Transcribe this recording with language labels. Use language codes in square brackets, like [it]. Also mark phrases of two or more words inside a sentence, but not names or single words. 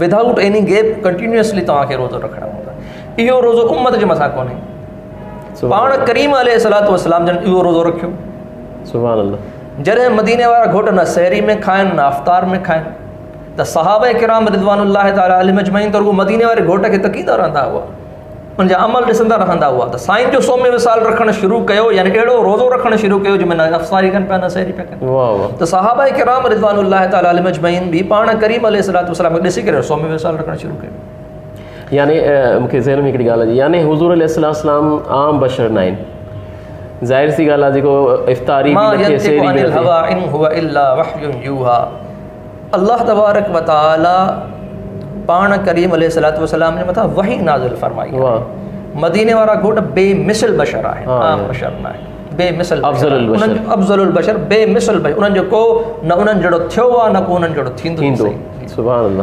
[en] without any gap continuously [sd] तव्हांखे रोज़ो रखणो हूंदो आहे। इहो रोज़ो उम्मत जे मथां कोन्हे, पाण करीम [ar] عليه الصلاة والسلام [sd] जन इहो रोज़ो रखियो। [ar] سبحان الله. [sd] जॾहिं मदीने वारा घोट न सहरी में खाइनि न अफ़्तार में खाइनि, त सहाबा किराम [ar] رضوان الله تعالى عليهم أجمعين [sd] त रुॻो मदीने वारे घोट खे तकींदा रहंदा हुआ, उनजा अमल ॾिसंदा रहंदा हुआ। त साईं जो [ar] صوم وصال [sd] रखणु शुरू कयो, यानी अहिड़ो रोज़ो रखणु शुरू कयो जंहिंमें न अफ़्तारी कनि पिया न सहरी पिया कनि। त सहाबा किराम [ar] رضوان الله تعالى عليهم أجمعين [sd] बि पाण करीम [ar] عليه الصلاة والسلام [sd] खे ॾिसी करे [ar] صوم وصال [sd] रखणु शुरू कयो। यानी मूंखे ज़हन में हिकिड़ी ॻाल्हि आहे, यानी हुज़ूर अलैहिस्सलाम आम बशर न आहिनि, ज़ाहिर सी ॻाल्हि आहे जेको इफ़्तारी [ar] الله تبارك وتعالى [sd] पाण करीम [ar] عليه الصلاة والسلام [sd] जे मथां वही नाज़िल फरमाई। मदीने वारा घोट बेमिसल बशर आहे, आम बशर न आहे। बेमिसल [ar] أفضل البشر. [sd] उन्हनि जो [ar] أفضل البشر [sd] बेमिसल बशर, उन्हनि जो को न उन्हनि जहिड़ो थियो आहे न को उन्हनि जहिड़ो थींदो। [ar] سبحان الله.